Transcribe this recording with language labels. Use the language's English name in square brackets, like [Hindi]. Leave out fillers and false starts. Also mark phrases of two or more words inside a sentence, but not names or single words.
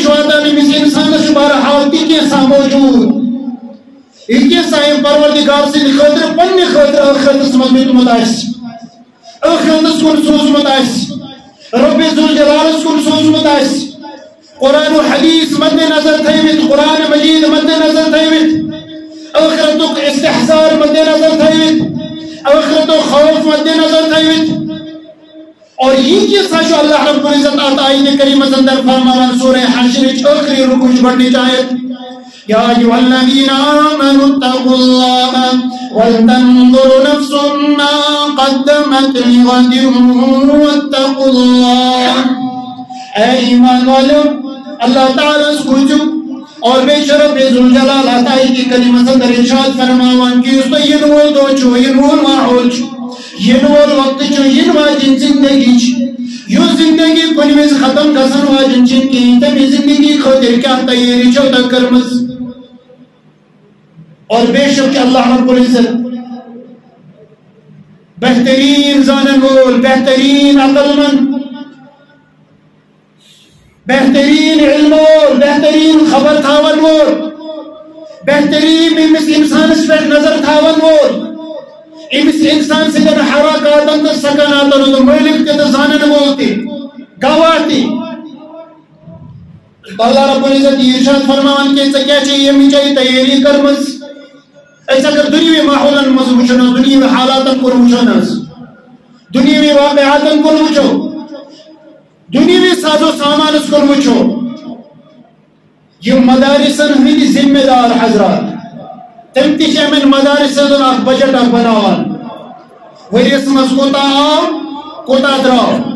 [Kashmiri] واتان أمس انسانس بہرحال تہِ کینٛژھا موجود یہ کینٛژھا أمۍ پروردگار سٕنٛدِ خٲطرٕ پننہِ خٲطرٕ ٲخرتس منٛز دیُتمُت آسہِ ٲخرتس کُن سوٗزمُت آسہِ رب ذوالجلالس کُن سوٗزمُت آسہِ قرآن و حدیث مد نظر تھٲوِتھ قرآن مجید مد نظر تھٲوِتھ ٲخرتُک استحضار مد نظر تھٲوِتھ ٲخرتُک خوف مد نظر تھٲوِتھ [Urdu] اور یہ قصہ جو [Kashmiri] اللہ رب العزت آیت کریمہ اندر فرماوان سورہ حشرچ آخری رکوچ گۄڈنِچ آیت [Arabic] یا ایھا الذین آمنوا اتقوا اللہ ولتنظر نفس ما قدمت لغد واتقوا اللہ [Urdu] اے ایمان والو اللہ تعالیٰ سوچو اور بے شرف بے ذوالجلال آیت کی [Kashmiri] کریمہ اندر ارشاد فرماوان کہ یُس تۄہہِ یِنہٕ وول دۄہ چھُ یِنہٕ وول ماحول چھُ یِنہٕ وول وقتہٕ چھُ یِنہٕ واجیٚنۍ زندگی چھِ یُس زندگی کُنہِ وِزِ ختم گژھن واجیٚنۍ چھِنہٕ کِہیٖنۍ تَمہِ زندگی خٲطرٕ کیٛاہ تیٲری چھو تۄہہِ کٔرمٕژ [Urdu] اور بے شک [Kashmiri] چھُ اللہ رب العزت بہتریٖن زانن وول بہتریٖن عقل مند بہتریٖن علم وول بہتریٖن خبر تھاون وول بہتریٖن أمِس اِنسانس پٮ۪ٹھ نظر تھاون وول أمِس اِنسان سٕنٛدٮ۪ن حرکاتن تہٕ سکناتن ہُنٛد مٲلِک تہِ تہٕ زانن وول تہِ گواہ تہِ اللہ رب العزت یہِ ارشاد فرماوان کہ ژےٚ کیٛاہ چھےٚ ییٚمِچ تیٲری کٔرمٕژ أسۍ اگر دُنیوی ماحولن منٛز وٕچھو حظ دُنیوی حالاتن کُن وٕچھو حظ دُنیوی واقعاتن کُن وٕچھو دُنیوی سازو سامانس کُن وٕچھو یِم مدارسن ہٕنٛدۍ ذمہٕ دار حضرات تِم تہِ چھِ یِمن مدارسن ہُنٛد اکھ بجٹ اکھ بناوان ؤرِیس منٛز کوٗتاہ آو کوٗتاہ درٛاو